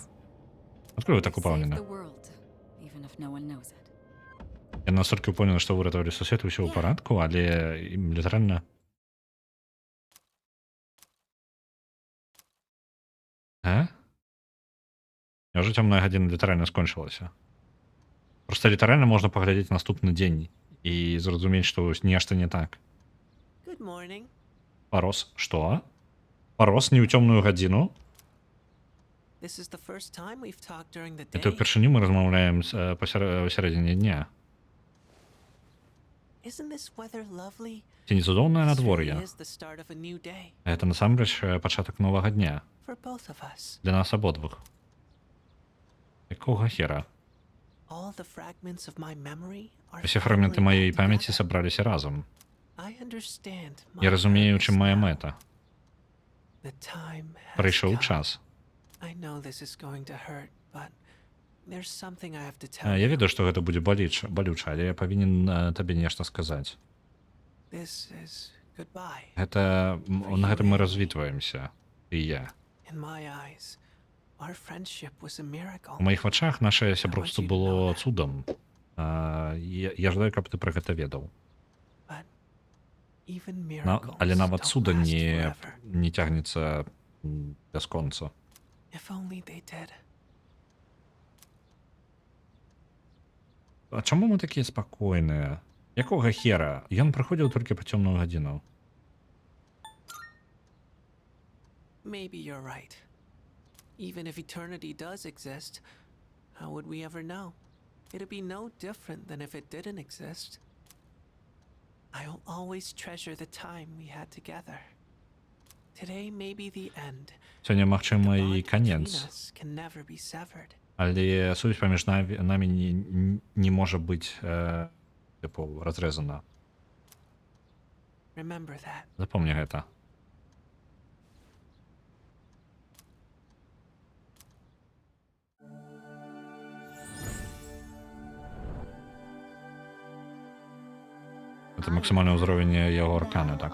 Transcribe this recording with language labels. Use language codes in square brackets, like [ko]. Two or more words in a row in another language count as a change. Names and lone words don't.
[be] Адкуль вы так [en] Saved [be] упэўнены? [en] the world, even if no one knows it. [be] Я настолькі ўпэўнены, што выратавалі сусвет, усё ў парадку, але ім літаральна... А? Няўжо цёмная гадзіна літаральна скончылася? Проста літаральна можна паглядзець наступны дзень і зразумець, што нешта не так. [en] Good morning. [be] Парос, што? Парос не ў цёмную гадзіну? [en] This is the first time we've talked during the [be] Это [en] day. [be] ўпершыню мы размаўляем пасярэдзіне дня. [en] Isn't this weather lovely? [be] Ці не цудоўнае [en] This [be] надвор'е? [en] really is the start of a new day [be] Гэта насамрэч пачатак новага дня. [en] for both of us. [be] Для нас абодвух. Якога хера? [en] All the fragments of my memory are [be] Усе фрагменты [en] finally [be] маёй [en] all [be] памяці [en] together. [be] сабраліся разам. [en] I understand [be] Я [en] my [be] разумею, [en] purpose [be] чым мая [en] now. [be] мэта. [en] The time has [be] Прыйшоў [en] come. [be] час. [en] I know this is going to hurt, but there's something I have to tell [be] Я [en] you. [be] ведаю, што гэта будзе балюча, але я павінен табе нешта сказаць. [en] This is goodbye. [be] Гэта на гэтым мы развітваемся, ты і я. [en] In my eyes, our friendship was a miracle. [be] У маіх вачах наше сяброўства было цудам. Я жадаю, каб ты пра гэта ведаў. [en] But even miracles [be] Але нават [en] don't [be] цуда [en] last forever. [be] не цягнецца бясконца. [en] If only they did. [be] А чаму мы такія спакойныя? Якога хера? Ён прыходзіў толькі па цёмную гадзіну. [en] Maybe you're right. Even if eternity does exist, how would we ever know? It'd be no different than if it didn't exist. I'll always treasure the time we had together. Today may be the end. [be] Сёння, [en] The [be] магчыма, [en] bond [be] і [en] between [be] канец. [en] us can never be severed. [be] Але сувязь паміж намі не можа быць тыпу разрэзана. [en] Remember that. [be] Запомні гэта. Это максимальны ўзровень яго аркана, так.